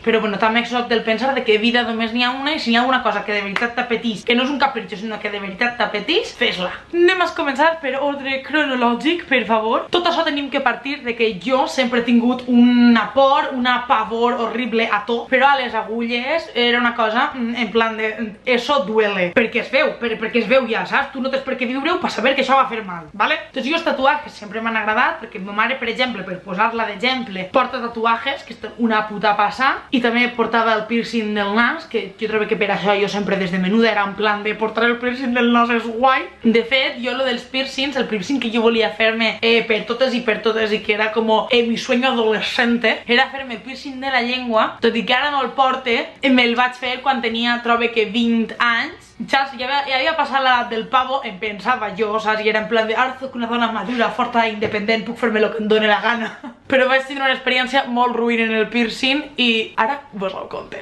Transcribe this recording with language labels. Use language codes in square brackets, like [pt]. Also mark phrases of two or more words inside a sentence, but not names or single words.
[ca] Però bueno, també soc del pensar de que vida només n'hi ha una i si n'hi ha una cosa que de veritat t'apetís, que no és un capritxo, sinó que de veritat t'apetís, fes-la. Anem a començar per ordre cronològic, per favor. Tot això tenim que partir de que jo sempre he tingut una por, una pavor horrible a tot, però a les agulles era una cosa en plan de [es] eso duele, [ca] perquè es veu, perquè es veu ja, saps? Tu no tens per què viure-ho per saber que això va fer mal, vale? Doncs jo els tatuatges sempre m'han agradat, perquè ma mare, per exemple, per posar-la d'exemple, porta tatuatges, que estan una puta passa, i també portava el piercing del nas, que jo trobo que per això jo sempre des de menuda era en plan de portar el piercing del nas és guai. De fet, jo lo dels piercings, el piercing que jo volia fer-me per totes i que era com [es] mi sueño adolescente, [ca] era fer-me el piercing de la llengua, tot i que ara no el porte, me'l vaig fer quan tenia, trobo que 20 anys, saps? Ja havia passat l'edat del pavo, em pensava jo, saps? I era en plan de, ara soc una dona madura, forta, independent, puc fer-me el que em doni la gana. Però vaig tenir una experiència molt ruïna en el piercing i ara vos el conte.